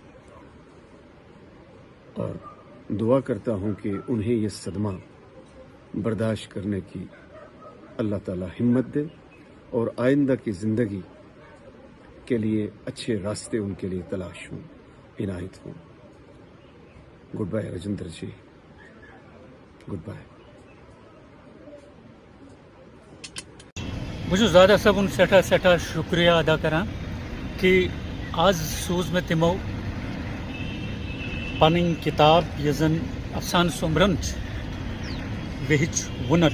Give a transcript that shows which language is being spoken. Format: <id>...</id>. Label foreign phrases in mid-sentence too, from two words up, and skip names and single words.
<hi>और दुआ करता हूं कि उन्हें ये सदमा बर्दाश्त करने की अल्लाह ताला हिम्मत दे और आइंदा की ज़िंदगी के लिए अच्छे रास्ते उनके लिए तलाश हों, इनायत हों।</hi> <en>Good bye Rajendra ji. Good bye.</en> <ks>بہٕ چھُس زادہ صٲبُن سٮ۪ٹھاہ سٮ۪ٹھاہ شُکریہ ادا کران کہ آز سوٗز مےٚ تِمو پنٕنۍ کِتاب یۄس زن افسانہٕ سومبرن چھِ ویہٕچ وُنر.</ks>